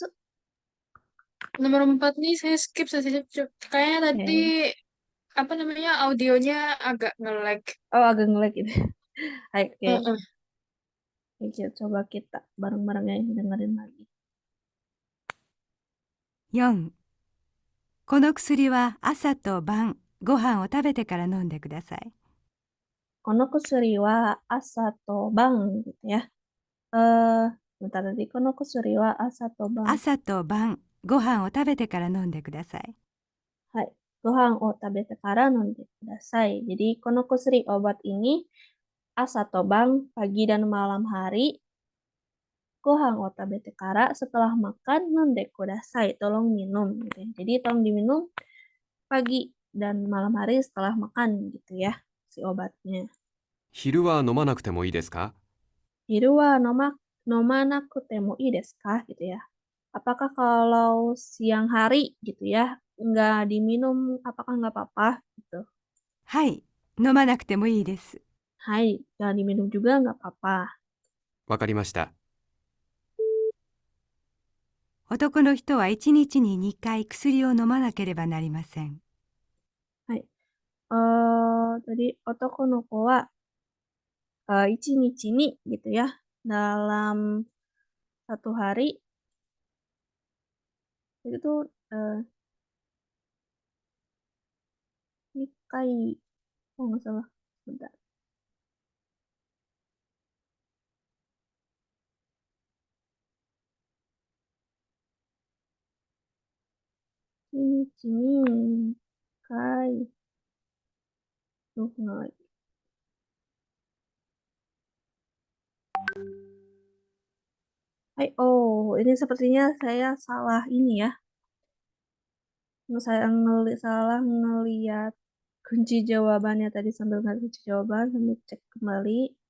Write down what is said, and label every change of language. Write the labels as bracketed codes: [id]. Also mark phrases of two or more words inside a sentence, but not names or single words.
[id] Nomor 4 nih saya skip saja. Kayaknya tadi Oke. apa namanya audionya agak nge-lag. Oh, agak ngelag gitu. Hai, oke. Heeh. Oke, coba kita bareng-bareng ya dengerin lagi. 4. [ja] この薬は朝と晩、ご飯を食べてから飲んでください。この薬は朝と晩 [id] gitu ya. Bentar tadi [ja] この薬は朝と晩. 朝と晩、ご飯を食べてから飲んでください。はい、ご飯を食べてから飲んでください. [id] Jadi [ja] この薬 [id] obat ini [ja] 朝と晩 [id] pagi dan malam hari. [ja] ご飯を食べてから [id] setelah makan [ja] 飲んでください. [id] Tolong minum gitu ya. Jadi tolong diminum pagi dan malam hari setelah makan gitu ya si obatnya. [ja] 昼は飲まなくてもいいですか？昼は飲まなくてもいいですか [id] gitu ya. Apakah kalau siang hari gitu ya nggak diminum apakah nggak apa-apa gitu. [ja] はい、飲まなくてもいいです。 [id] Hai, jangan diminum juga nggak apa-apa. [ja] わかりました。男の人は1日に2回薬を飲まなければなりません。 Hai. Tadi 男の子は一日に [id] gitu ya. Dalam satu hari itu nikai. Oh, nggak salah. Bentar. [ja] 日に二回. [id] Tuh, nggak lagi. Hai, oh, ini sepertinya saya salah ini ya. Saya salah ngeliat kunci jawabannya tadi sambil nggak kunci jawaban sambil cek kembali.